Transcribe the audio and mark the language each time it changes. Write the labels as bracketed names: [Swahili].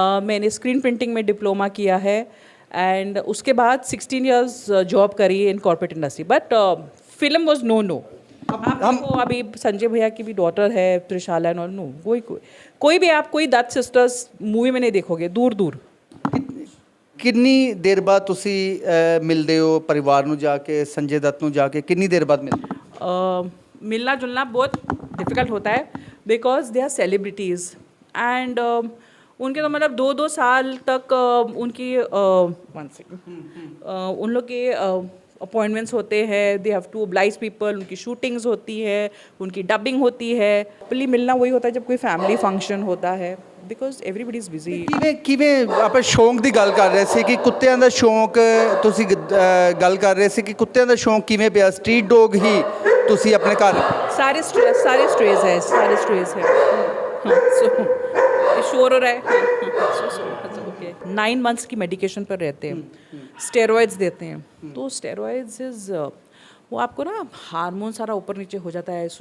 [Hindi] मैंने screen printing में diploma किया है एंड उसके बाद 16 इयर्स जॉब करी [English] In corporate industry. But film was no. [Hindi] हमको अभी संजय भैया की भी डॉटर है त्रिशाला, नो कोई भी आप कोई दत्त सिस्टर्स मूवी में नहीं देखोगे, दूर दूर. [Punjabi] ਕਿੰਨੀ ਦੇਰ ਬਾਅਦ ਤੁਸੀਂ ਮਿਲਦੇ ਹੋ ਪਰਿਵਾਰ ਨੂੰ ਜਾ ਕੇ, ਸੰਜੇ ਦੱਤ ਨੂੰ ਜਾ ਕੇ ਕਿੰਨੀ ਦੇਰ ਬਾਅਦ ਮਿਲਦੇ ਹੋ? [Hindi] मिलना जुलना बहुत डिफ़िकल्ट होता है [English] because they are celebrities and [Hindi] उनके तो मतलब 2-2 साल तक उनकी उन लोग के अपॉइंटमेंट्स होते हैं. [English] they have to oblige people, [Hindi] उनकी शूटिंग्स होती है, उनकी डबिंग होती है. पहले मिलना वही होता है जब कोई फैमिली फंक्शन होता है, [English] Because everybody is busy. [Punjabi] ਕਿਵੇਂ ਆਪਾਂ ਸ਼ੌਂਕ ਦੀ ਗੱਲ ਕਰ ਰਹੇ ਸੀ ਕਿ ਕੁੱਤਿਆਂ ਦਾ ਸ਼ੌਂਕ, ਤੁਸੀਂ ਗੱਲ ਕਰ ਰਹੇ ਸੀ ਕਿ ਕੁੱਤਿਆਂ ਦਾ ਸ਼ੌਂਕ ਕਿਵੇਂ ਪਿਆ? ਸਟਰੀਟ ਡੌਗ ਹੀ ਤੁਸੀਂ ਆਪਣੇ ਘਰ? [Hindi] सारे स्ट्रेज है, सारे स्ट्रेज है. हाँ, so शोर हो रहा है. ओके 9 मंथ्स की मेडिकेशन पर रहते हैं, स्टेरॉइड्स देते हैं. तो स्टेरॉइड्स इज़ वो आपको ना हार्मोन सारा ऊपर नीचे हो जाता है.